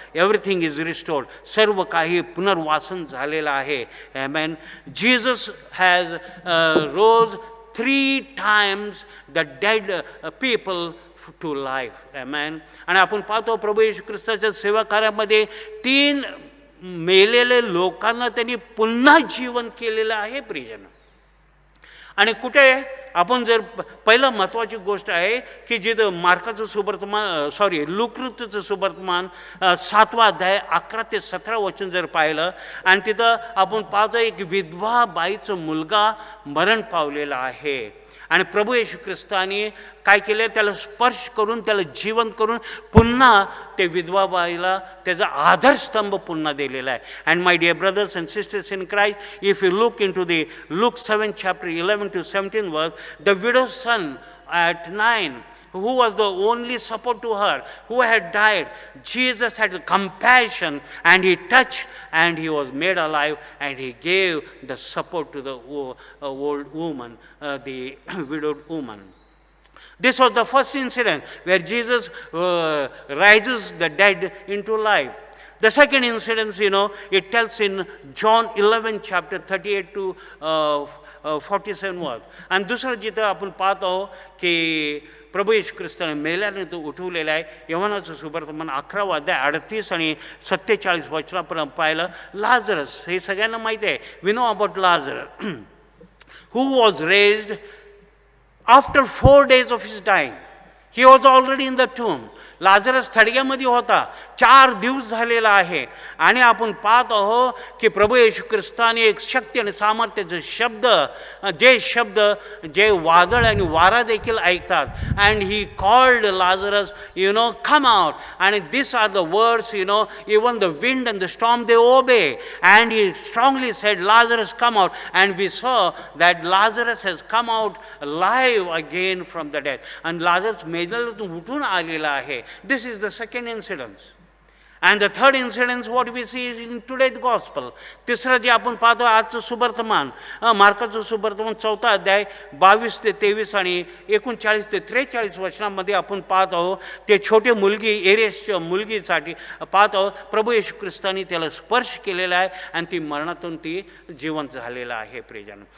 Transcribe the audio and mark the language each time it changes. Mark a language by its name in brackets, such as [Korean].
[English] Everything is restored. [Marathi] सर्व काही पुनर्वासन झालेलं आहे. [English] Amen. Jesus has rose 3 times the dead people to life. Amen. [Marathi] आणि आपण पाहतो प्रभू येशू ख्रिस्ताच्या सेवा कार्यामध्ये 3 मेलेले लोकांना त्यांनी पुन्हा जीवन केलेलं आहे प्रियजन. आणि कुठे आपण जर पहिलं महत्त्वाची गोष्ट आहे की जिथं मार्काचं सुवर्तमान लूककृतीचं सुवर्तमान 7वा अध्याय 11 ते 17 वचन जर पाहिलं आणि तिथं आपण पाहतो एक विधवा बाईचं मुलगा मरण पावलेला आहे आणि प्रभू येशू ख्रिस्ताने काय केले, त्याला स्पर्श करून त्याला जिवंत करून पुन्हा ते विधवा बाईला त्याचा आधारस्तंभ पुन्हा दिलेला आहे. [English] And my dear brothers and sisters in Christ, if you look into the Luke 7 chapter 11 to 17 verse, the widow's son at 9, who was the only support to her, who had died, Jesus had compassion and he touched and he was made alive and he gave the support to the old woman, the widowed woman. This was the first incident where Jesus rises the dead into life. The second incident, it tells in John 11 chapter 38 to 47 verse. [Marathi] आणि दुसरं जिथं आपण पाहतो की प्रभू येशू ख्रिस्ताने मेल्याने तो उठवलेला आहे. योहानाचं सुवर्तमान 11वा अध्याय 38 आणि 47 वचनापर्यंत पाहिलं. लाजरस, हे सगळ्यांना माहिती आहे. [English] We know about Lazarus who was raised after 4 days of his dying. He was already in the tomb. [Marathi] Lazarus थडग्यामध्ये होता, 4 दिवस झालेला आहे. आणि आपण पाहत आहो की प्रभू येशू ख्रिस्ताने एक शक्ती आणि सामर्थ्याचे शब्द जे वादळ आणि वारा देखील ऐकतात. [English] And he called Lazarus, come out. आणि this are the words, even the wind and the storm they obey. And he strongly said, Lazarus come out. And we saw that Lazarus has come out live again from the death. [Marathi] आणि Lazarus मेलेल्यातून उठून आलेला आहे. [English] This is the second incident. And the third incident, what we see is in today's gospel. [Marathi] तिसरं जे आपण पाहतो आजचं सुवर्तमान, मार्काचं सुवर्तमान 4था अध्याय 22 ते 23 आणि 39 ते 43 वचनामध्ये आपण पाहत आहोत. ते छोटे मुलगी एरियसच्या मुलगीसाठी पाहत आहोत. प्रभू येशू ख्रिस्ताने त्याला स्पर्श केलेला आहे आणि ती मरणातून ती जिवंत झालेला आहे प्रियजन.